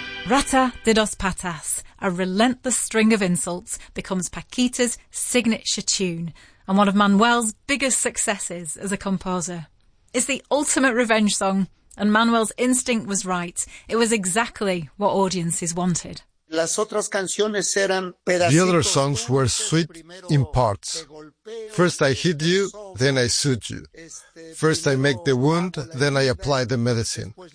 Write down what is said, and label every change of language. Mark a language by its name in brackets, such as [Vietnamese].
[English] Rata de dos Patas, a relentless string of insults, becomes Paquita's signature tune and one of Manuel's biggest successes as a composer. It's the ultimate revenge song, and Manuel's instinct was right. It was exactly what audiences wanted. [Spanish] Las otras canciones eran pedacitos. [English] The other songs were sweet in parts. First I hit you, then I soothe you. First I make the wound, then I apply the medicine.